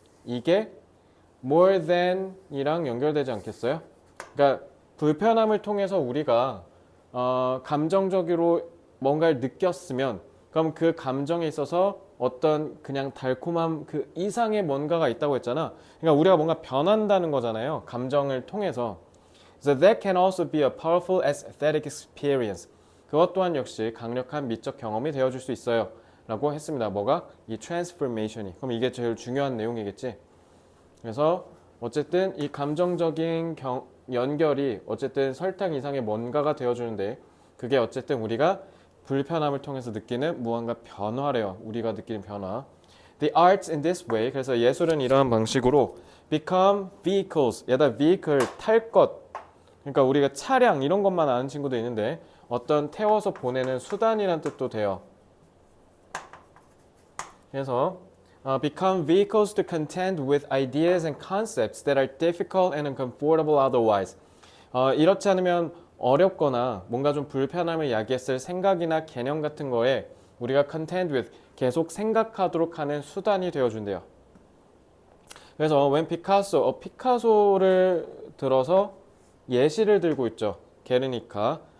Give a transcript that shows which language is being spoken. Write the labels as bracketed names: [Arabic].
[Korean] 이게 [English] more than [Korean] 이랑 연결되지 않겠어요? 그러니까 불편함을 통해서 우리가 감정적으로 뭔가를 느꼈으면 그럼 그 감정에 있어서 어떤 그냥 달콤함 그 이상의 뭔가가 있다고 했잖아. 그러니까 우리가 뭔가 변한다는 거잖아요. 감정을 통해서. [English] So that can also be a powerful aesthetic experience. [Korean] 그것 또한 역시 강력한 미적 경험이 되어줄 수 있어요. 라고 했습니다. 뭐가? 이 transformation이. 그럼 이게 제일 중요한 내용이겠지. 그래서 어쨌든 이 감정적인 연결이 어쨌든 설탕 이상의 뭔가가 되어주는데 그게 어쨌든 우리가 불편함을 통해서 느끼는 무언가 변화래요. 우리가 느끼는 변화. [English] The arts in this way, [Korean] 그래서 예술은 이러한 방식으로 [English] become vehicles, [Korean] 얘다 [English] vehicle, [Korean] 탈 것. 그러니까 우리가 차량 이런 것만 아는 친구도 있는데 어떤 태워서 보내는 수단이란 뜻도 돼요. 그래서 [English] become vehicles to contend with ideas and concepts that are difficult and uncomfortable otherwise. [Korean] 이렇지 않으면 어렵거나 뭔가 좀 불편함을 야기했을 생각이나 개념 같은 거에 우리가 [English] contend with, [Korean] 계속 생각하도록 하는 수단이 되어준대요. 그래서 [English] when [Korean] 피카소, 피카소를 들어서 예시를 들고 있죠. 게르니카.